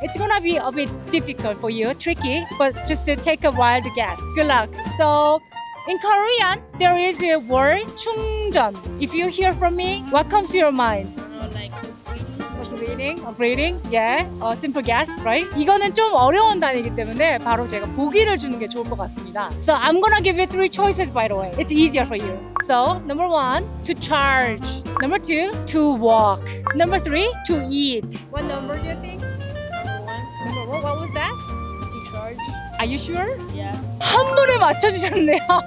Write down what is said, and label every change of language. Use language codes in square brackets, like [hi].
[en] It's gonna be a bit difficult for you, tricky, but just take a wild guess. Good luck. So, in Korean, there is a word chungjeon. If you hear from me, what comes to your mind? I don't know, like Greeting, greeting, yeah, simple guess, right? [ko] 이거는 좀 어려운 단어이기 때문에 바로 제가 보기를 주는 게 좋을 것 같습니다. [en] So I'm gonna give you 3 choices, by the way. It's easier for you. So number 1, to charge. Number 2, to walk. Number 3, to eat. What number do you think? number 1 Number 1, what was that? to charge. Are you sure? Yeah. [ko] 한 번에 맞춰주셨네요.